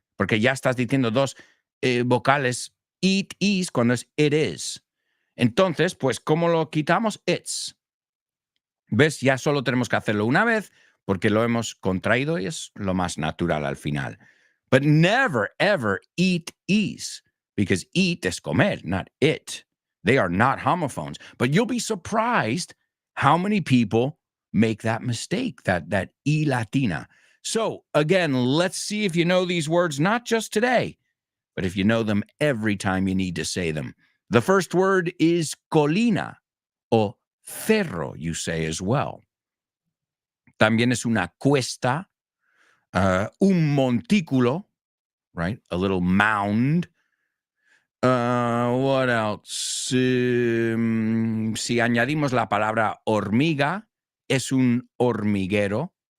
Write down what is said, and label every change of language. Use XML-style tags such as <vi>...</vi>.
<es>Porque ya estás diciendo dos vocales. It is cuando es it is. Entonces, pues, ¿cómo lo quitamos? It's. ¿Ves? Ya solo tenemos que hacerlo una vez porque lo hemos contraído y es lo más natural al final.</es> <en>But never, ever eat is. Because eat is comer, not it. They are not homophones. But you'll be surprised how many people make that mistake, that E Latina. So, again, let's see if you know these words, not just today, but if you know them every time you need to say them. The first word is colina, o cerro, you say as well.</en> <es>También es una cuesta, un montículo, right?</es> <en>A little mound. What else?</en> <es>Si añadimos la palabra hormiga, es un hormiguero.</es>